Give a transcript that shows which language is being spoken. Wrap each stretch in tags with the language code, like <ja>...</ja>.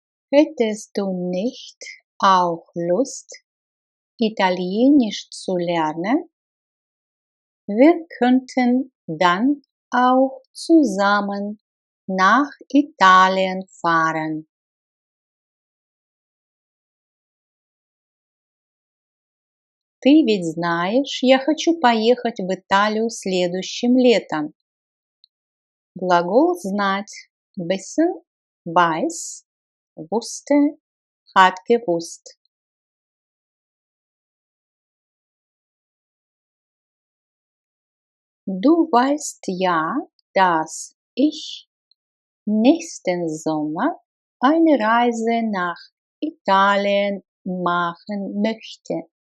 <de>Hättest du nicht auch Lust, Italienisch zu lernen? Wir könnten dann auch zusammen nach Italien fahren.</de> <ru>Ты ведь знаешь, я хочу поехать в Италию следующим летом. Глагол знать.</ru> <de>Wissen, weiß, wusste, hat gewusst. Du weißt ja, dass ich nächsten Sommer eine Reise nach Italien machen möchte.</de>